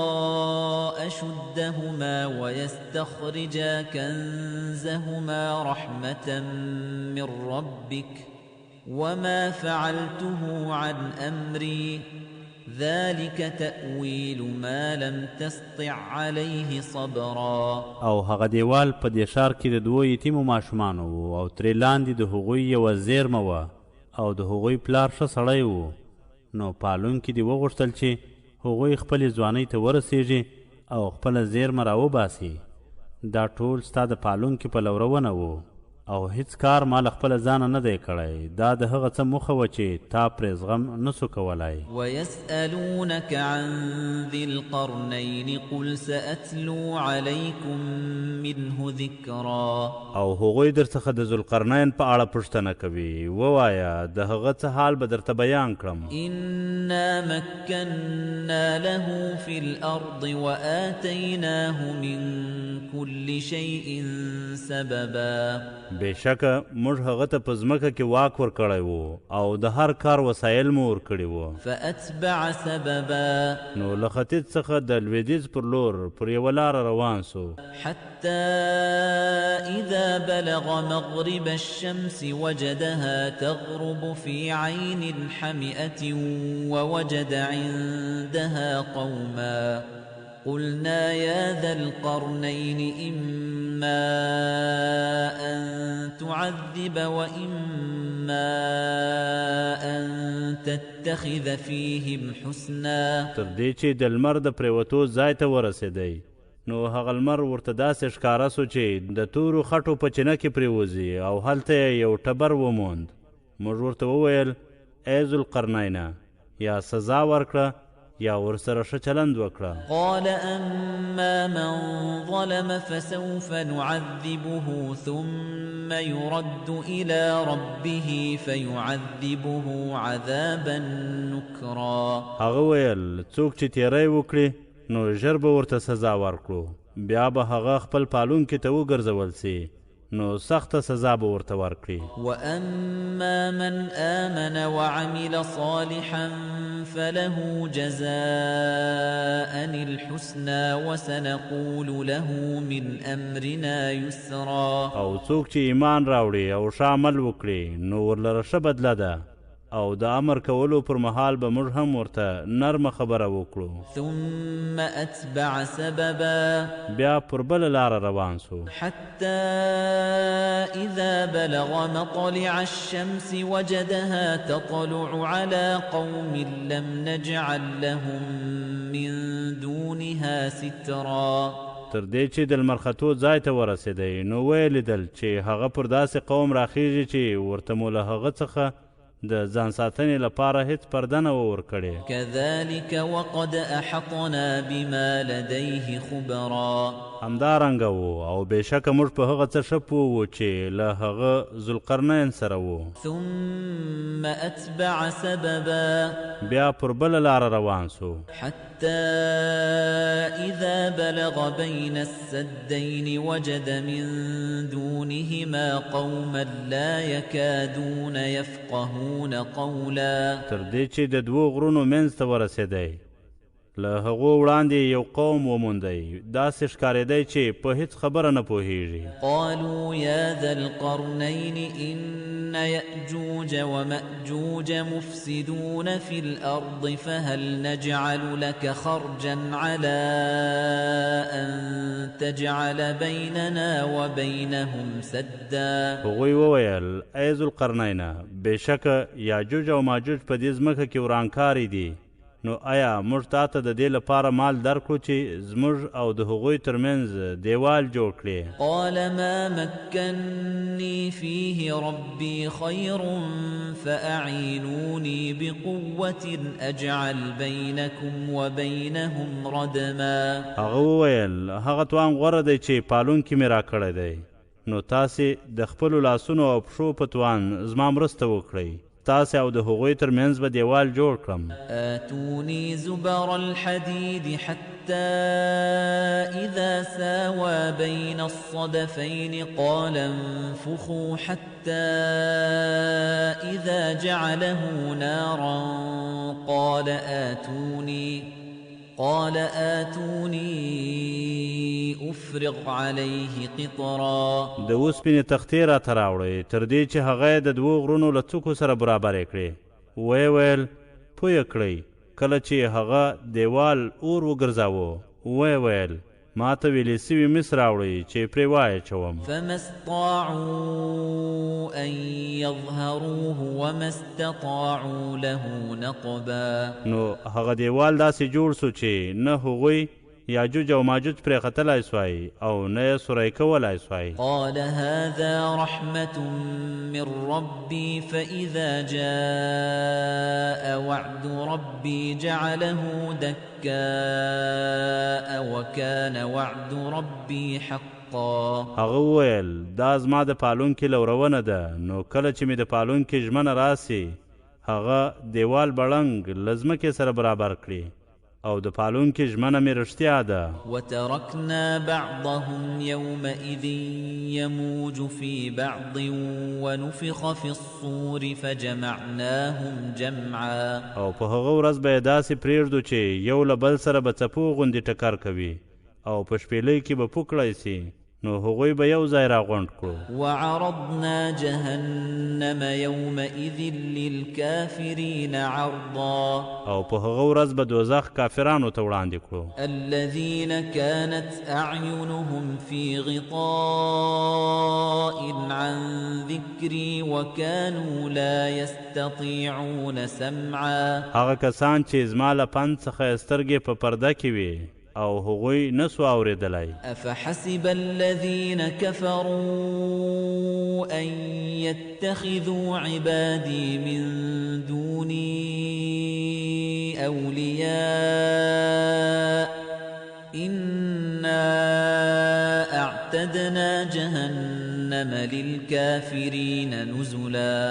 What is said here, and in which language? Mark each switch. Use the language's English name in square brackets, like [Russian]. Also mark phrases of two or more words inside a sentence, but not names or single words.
[Arabic] أشدهما ويستخرجا كنزهما رحمة من ربك وما فعلته عن أمري ذلك تأويل ما لم تستطع عليه صبرا. [Pashto] او هغه دیوال په دې ښار کې د دوو یتیمو ماشومانو و او ترې لاندې د هغوی یوه زیرمه وه او د هغوی پلار ښه سړی و. نو پالونکي دې وغوښتل چې هغوی خپلې ځوانۍ ته ورسیږي او خپله زیرمه راوباسي. دا ټول ستا د پالونکي په لورونه و. او هیڅ کار ما له خپله ځانه نه دی کړی، دا د هغه څه موخه وه چې تا پرې زغم نسو کولی. [Arabic] ويسألونك عن ذي القرنين قل سأتلو عليكم منه ذكرا. [Pashto] او هغوی در څخه د ذوالقرنین په اړه پوښتنه کوي، ووایه د هغه څه حال به درته بیان کړم. [Arabic] إنا مكنا له في الأرض وآتيناه من كل شيء سببا. [Pashto] بېشکه موږ هغه ته په ځمکه کې واک ورکړی و او د هر کار وسایل مو ورکړي وو. [Arabic] فأتبع سببا. [Pashto] نو له ختیځ څخه د لویدیځ پر لور پر یوه لاره روان سو. [Arabic] حتى إذا بلغ مغرب الشمس وجدها تغرب في عين حمئة ووجد عندها قوما قلنا يا ذا القرنين إما أن تعذب وإما أن تتخذ فيهم حسنا. [Pashto] تر دې چې د لمر د پرېوتو ځای ته ورسېدی، نو هغه لمر ورته داسې ښکاره سو چې د تورو خټو په چینه کې پرېوځي او هلته یې یو ټبر وموند. موږ ورته وویل ای ذوالقرنینه، یا سزا ورکړه یا ورسره ښه چلند وکړه. [Arabic] قال أما من ظلم فسوف نعذبه ثم يرد إلى ربه فيعذبه عذابا نكرا. [Pashto] هغه ویل څوک چې تیری وکړي نو ژر به ورته سزا ورکړو، بیا به هغه خپل پالونکي ته وګرځول سي، نو سخته سزا به ورته ورکړي. [Arabic] وأما من آمن وعمل صالحا فله جزاء الحسنى وسنقول له من أمرنا يسرا. [Pashto] او څوک چې ایمان راوړي او ښه عمل وکړي نو ورلره ښه بدله ده، او د امر کولو پر مهال به موږ هم ورته نرمه خبره وکړو. [Arabic] ثم أتبع سببا. [Pashto] بیا پر بله لاره روان سو. [Arabic] حتى إذا بلغ مطلع الشمس وجدها تطلع على قوم لم نجعل لهم من دونها سترا. [Pashto] تر دې چې د لمر ختو ځای ته ورسېدی، نو ویې لیدل چې هغه پر داسې قوم راخیږي چې ورته مو له هغه څخه د ځان ساتنې لپاره هیڅ پرده نه وه ورکړې. [Arabic] كذلك وقد أحطنا بما لديه خبرا. [Pashto] همدارنګه وو او بېشکه موږ په هغه څه ښه پوه وو چې له هغه ذوالقرنین سره وو. [Arabic] ثم أتبع سببا. [Pashto] بیا پر بله لاره روان سو. [Arabic] حتى إذا بلغ بين السدين وجد من دونهما قوما لا يكادون يفقهون قولا. [Pashto] تر دې چې د دوو غرونو منځ ته ورسېدی، له هغو وړاندې یو قوم وموندی، داسې ښکارېدی چې په هیڅ خبره نه پوهیږي. [Arabic] قالوا يا ذا القرنين إن يأجوج ومأجوج مفسدون في الأرض فهل نجعل لك خرجا على أن تجعل بيننا وبينهم سدا. [Pashto] هغوی وویل ای ذوالقرنینه، بېشکه یاجوج او ماجوج په دې ځمکه کې ورانکاري دي، نو آیا موږ تا ته د دې لپاره مال درکړو چې زموږ او د هغوی ترمنځ دیوال جوړ کړي؟ [Arabic] قال ما مكنني فيه ربي خير فأعينوني بقوة أجعل بينكم وبينهم ردما. [Pashto] هغه وویل هغه توان غوره دی چې پالونکي مې راکړی دی، نو تاسې د خپلو لاسونو او پښو په توان زما مرسته وکړئ، تاسې او د هغوی ترمنځ به دیوال جوړ کړم. [Arabic] آتوني زبر الحديد حتى إذا ساوى بين الصدفين قال انفخوا حتى إذا جعله نارا قال آتوني أفرغ عليه قطرا. [Pashto] د اوسپنې تختې راته راوړئ تر دې چې هغه د دوو غرونو له څوکو سره برابرې کړې. ویې ویل پوه کړئ. کله چې هغه دیوال اور وګرځاوه، ویې ویل ما ته ویلې سوي مس راوړئ چې پرې واچوم. [Arabic] فما استطاعوا أن يظهروه وما استطاعوا له نقبا. [Pashto] نو هغه دیوال داسې جوړ سو چې نه هغوی یاجوج او ماجوج پرې ختلای سوای او نه یې سوری کولای سوای. [Arabic] قال هذا رحمة من ربي فإذا جاء وعد ربي جعله دكاء وكان وعد ربي حقا. [Pashto] هغه وویل دا زما د پالونکي لورونه ده، نو کله چې مې د پالونکي ژمنه راسي هغه دیوال بړنګ له ځمکې سره برابر کړي او د پالونکي ژمنه مې رښتیا ده. [Arabic] وتركنا بعضهم يومئذ يموج في بعض ونفخ في الصور فجمعناهم جمعا. [Pashto] او په هغه ورځ به یې داسې پرېږدو چې یو له بل سره به څپو غوندې ټکر کوي او په شپېلۍ کې به پوکړی سي، نو هغوی به یو ځای راغونډ کړو. [Arabic] وعرضنا جهنم يومئذ للكافرين عرضا. [Pashto] او په هغه ورځ به دوزخ کافرانو ته وړاندې کړو. [Arabic] الذين كانت أعينهم في غطاء عن ذكري وكانوا لا يستطيعون سمعا. [Pashto] هغه کسان چې زما له پند څخه سترګې په پرده کې وي او هغوی نسو اورېدلی. [Arabic] افحسب الذين كفروا ان يتخذوا عبادي من دوني اولياء انا اعتدنا جهنم للكافرين نزلا.